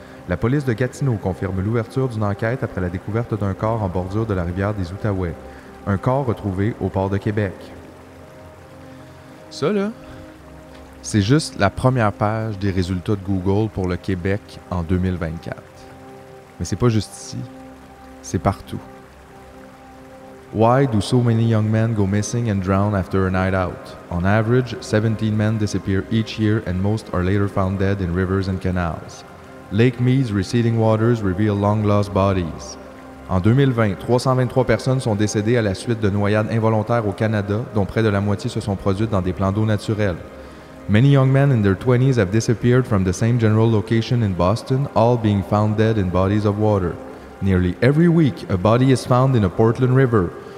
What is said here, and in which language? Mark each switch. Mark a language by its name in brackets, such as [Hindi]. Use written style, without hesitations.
[French] La police de Gatineau confirme l'ouverture d'une enquête après la découverte d'un corps en bordure de la rivière des Outaouais. Un corps retrouvé au port de Québec. Ça, là, c'est juste la première page des résultats de Google pour le Québec en 2024. Mais c'est pas juste ici, c'est partout. [English] Why do so many young men go missing and drown after a night out? On average, 17 men disappear each year and most are later found dead in rivers and canals. Lake Mead's receding waters reveal long-lost bodies. [French] En 2020, 323 personnes sont décédées à la suite de noyades involontaires au Canada, dont près de la moitié se sont produites dans des plans d'eau naturels. [English] Many young men in their 20s have disappeared from the same general location in Boston, all being found dead in bodies of water. Nearly every week, a body is found in a Portland river.